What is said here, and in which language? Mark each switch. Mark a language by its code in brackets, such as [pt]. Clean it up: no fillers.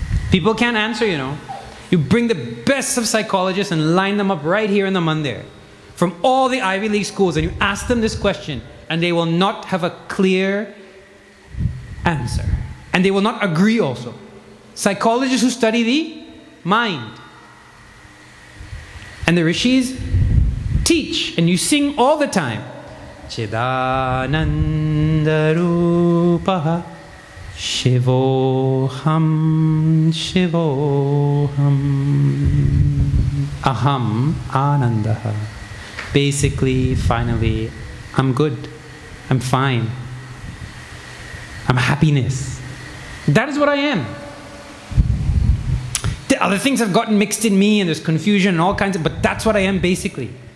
[en] People can't answer, You bring the best of psychologists and line them up right here in the Mandir from all the Ivy League schools, and you ask them this question, and they will not have a clear answer. And they will not agree also. Psychologists who study the mind. And the rishis teach, and you sing all the time. [sa] Chidananda Rupaha Shivoham Aham Anandaha. [en] Basically, finally, I'm good. I'm fine. I'm happiness. That is what I am. The other things have gotten mixed in me and there's confusion and all kinds of, but that's what I am basically.